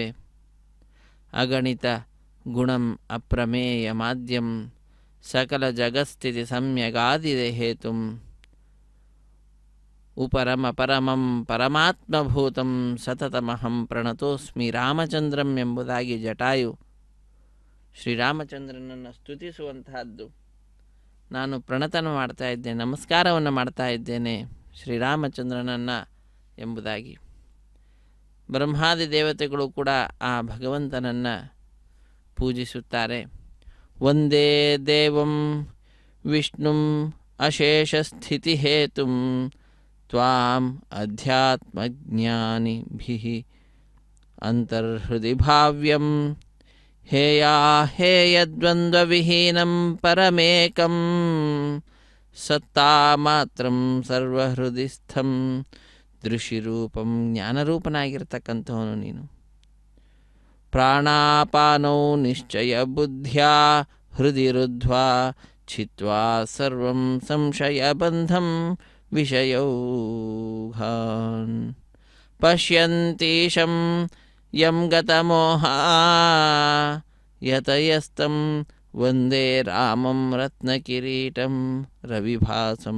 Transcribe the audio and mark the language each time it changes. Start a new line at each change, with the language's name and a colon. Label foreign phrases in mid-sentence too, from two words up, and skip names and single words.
Sanskrit: ಅಗಣಿತ ಗುಣಂ ಅಪ್ರಮೇಯ ಮಾಧ್ಯಂ ಸಕಲ ಜಗತ್ಸ್ಥಿತಿ ಸಮ್ಯಗಾದಿದೆ ಹೇತುಂ ಉಪರಮ ಪರಮಂ ಪರಮಾತ್ಮಭೂತಂ ಸತತಮಹಂ ಪ್ರಣತೋಸ್ಮಿ ರಾಮಚಂದ್ರಂ
Kannada: ಎಂಬುದಾಗಿ ಜಟಾಯು ಶ್ರೀರಾಮಚಂದ್ರನನ್ನು ಸ್ತುತಿಸುವಂತಹದ್ದು. ನಾನು ಪ್ರಣತನ ಮಾಡ್ತಾ ಇದ್ದೇನೆ, ನಮಸ್ಕಾರವನ್ನು ಮಾಡ್ತಾ ಇದ್ದೇನೆ ಶ್ರೀರಾಮಚಂದ್ರನನ್ನು ಎಂಬುದಾಗಿ. ಬ್ರಹ್ಮಾದಿ ದೇವತೆಗಳು ಕೂಡ ಆ ಭಗವಂತನನ್ನು ಪೂಜಿಸುತ್ತಾರೆ.
Sanskrit: ವಂದೇ ದೇವಂ ವಿಷ್ಣುಂ ಅಶೇಷಸ್ಥಿತಿ ಹೇತುಂ ತ್ವಾಂ ಅಧ್ಯಾತ್ಮಜ್ಞಾನಿಭಿಃ ಅಂತರ್ಹೃದಿ ಭಾವ್ಯಂ ಹೇಯಾ ಹೇಯದ್ವಂದ್ವವಿಹೀನಂ ಪರಮೇಕಂ ಸತ್ತಾಮಾತ್ರಂ ಸರ್ವಹೃದಿಸ್ಥಂ ದೃಶಿರೂಪಂ,
Kannada: ಜ್ಞಾನರೂಪನಾಗಿರ್ತಕ್ಕಂಥವನು ನೀನು.
Sanskrit: ಪ್ರಾಣಾಪಾನೌ ನಿಶ್ಚಯ ಬುದ್ಧ್ಯಾ ಹೃದಿ ರುದ್ಧ್ವಾ ಚಿತ್ವಾ ಸರ್ವಂ ಸಂಶಯಬಂಧಂ ವಿಷಯೌಘಾನ್ ಪಶ್ಯಂತೀಶಂ ಯಂ ಗತಮೋಹಾ ಯತಯಸ್ತಂ ವಂದೇ ರಾಮಂ ರತ್ನಕಿರೀಟಂ ರವಿಭಾಸಂ.